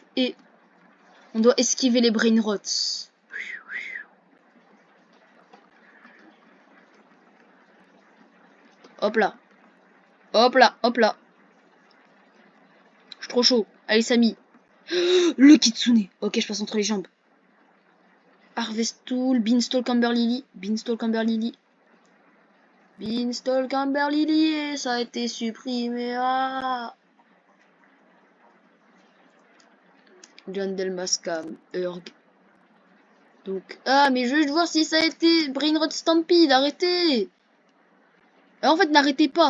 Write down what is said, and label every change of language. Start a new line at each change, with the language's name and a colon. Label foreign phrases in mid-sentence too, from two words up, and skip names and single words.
French: Et on doit esquiver les brainrots. Hop là. Hop là, hop là. Je suis trop chaud. Allez, Samy. Le kitsune. Ok, je passe entre les jambes. Harvest Tool, Beanstalk Amber Lily. Beanstalk Amber Lily. Beanstalk Amber Lily. Et ça a été supprimé. Ah. John Delmascam. Urg. Donc, ah, mais je veux juste voir si ça a été Brainrot Stampede. Arrêtez. En fait, n'arrêtez pas.